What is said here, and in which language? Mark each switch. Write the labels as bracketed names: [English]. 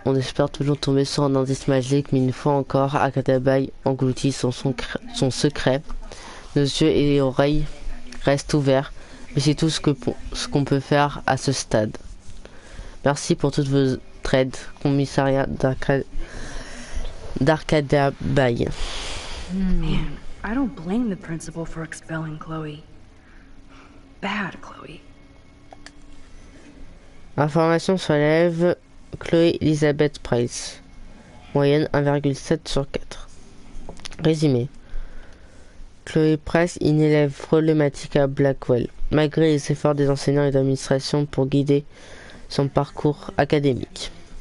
[French] On espère toujours tomber sur un indice magique, mais une fois encore, Agatha Bay engloutit son secret. Nos yeux et oreilles restent ouverts, mais c'est tout ce qu'on peut faire à ce stade. Merci pour toutes vos aides, commissariat d'Arcadia Bay. [English] Man, I don't blame the principal for expelling Chloe. Bad Chloe. [French] Information sur l'élève Chloé Elizabeth Price. Moyenne 1,7 sur 4. Résumé. Chloé Price est une élève problématique à Blackwell, malgré les efforts des enseignants et de l'administration pour guider son parcours académique.